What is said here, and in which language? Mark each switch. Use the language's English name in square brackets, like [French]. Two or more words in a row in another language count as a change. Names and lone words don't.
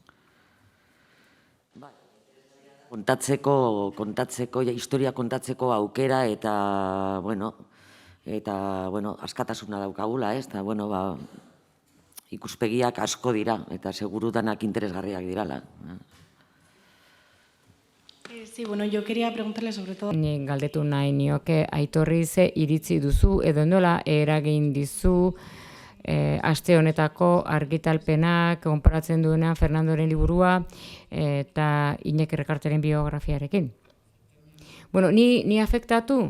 [Basque] Historia kontatzeko aukera eta, bueno, askatasuna daukagula, ez? Eta, bueno, ikuspegiak asko dira, eta seguru danak interesgarriak dirala. [Spanish] Sí, bueno, yo quería preguntarle sobre todo... [Basque] Ni galdetu nahi nioke Aitorri ze iritzi duzu, edo nola eragin dizu aste honetako argitalpenak konparatzen duenean Fernandoren liburua eta Iñaki Rekarteren biografiarekin. Bueno, ni afektatu?